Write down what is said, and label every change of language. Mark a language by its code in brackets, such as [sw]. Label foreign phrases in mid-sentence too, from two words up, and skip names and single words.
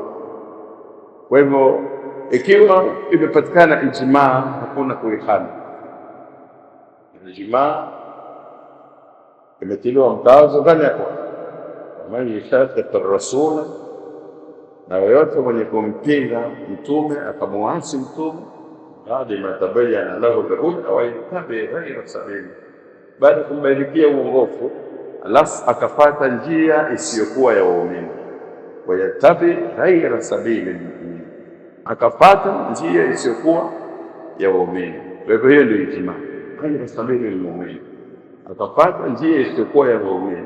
[sw] Kwa hivyo ikiwa imepatikana ijmaa, hakuna kuikhalifu. Ijmaa imetiliwa mkazo ndani ya Qur'an, [ar] من يشاقق الرسول, [sw] na yoyote mwenye kumpinga mtume akamuasi mtume, baada [ar] ما تبين له الهدى ويتبع غير سبيل, [sw] baada kumbainikia uongofu alafu akafuata njia isiyokuwa ya waumini, [ar] ويتبع غير سبيل المؤمنين, [sw] akafuata njia isiyokuwa ya waumini. Kwa hivyo hiyo ndio ijmaa, [ar] غير سبيل المؤمنين, [sw] akafuata njia isiyokuwa ya waumini.